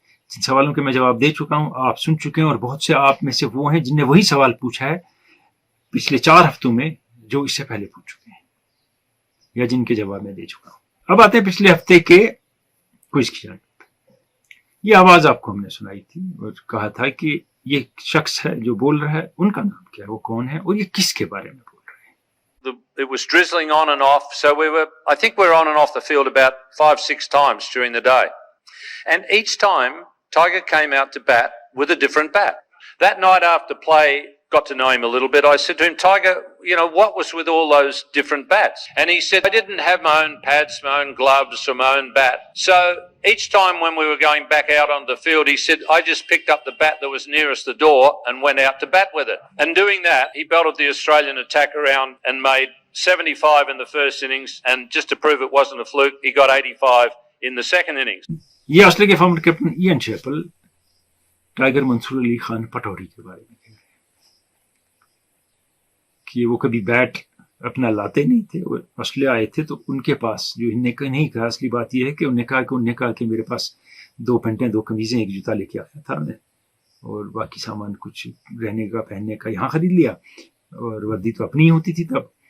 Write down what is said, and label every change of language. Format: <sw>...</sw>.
<ur>جن سوالوں کے میں جواب دے چکا ہوں آپ سن چکے ہیں، اور بہت سے آپ میں سے وہ ہیں جن نے وہی سوال پوچھا ہے پچھلے 4 ہفتوں میں جو اس سے پہلے پوچھ چکے ہیں یا جن کے جواب میں دے چکا ہوں. اب آتے ہیں پچھلے ہفتے کے کوئز کی جانب. یہ آواز آپ کو ہم نے سنائی تھی اور کہا تھا کہ یہ شخص ہے جو بول رہا ہے، ان کا نام کیا ہے، وہ کون ہے اور یہ کس کے بارے میں بول رہے ہیں.</ur> <en>It was drizzling on and off, so I think we were on and off the field about 5-6 times during the day. And each time, Tiger came out to bat with a different bat. That night after play, got to know him a little bit, I said to him, Tiger, what was with all those different bats? And he said, I didn't have my own pads, my own gloves, or my own bat. So each time when we were going back out on the field, he said, I just picked up the bat that was nearest the door and went out to bat with it. And doing that, he belted the Australian attack around and made 75 in the first innings. And just to prove it wasn't a fluke, he got 85 in the second innings.</en> <ur>یہ Australia کے farmer captain ایئن Chappell tiger منصور علی خان پٹوری کے بارے میں کہہ رہے ہیں کہ وہ کبھی بیٹ اپنا لاتے نہیں تھے. وہ آسٹریلیا آئے تھے تو ان کے پاس جو نہیں کہا، اصلی بات یہ ہے کہ انہوں نے کہا کہ میرے پاس 2 پینٹیں 2 قمیضیں 1 جوتا لے کے آیا تھا میں، اور باقی سامان کچھ رہنے کا پہننے کا یہاں خرید لیا، اور وردی تو اپنی ہی ہوتی تھی تب.</ur>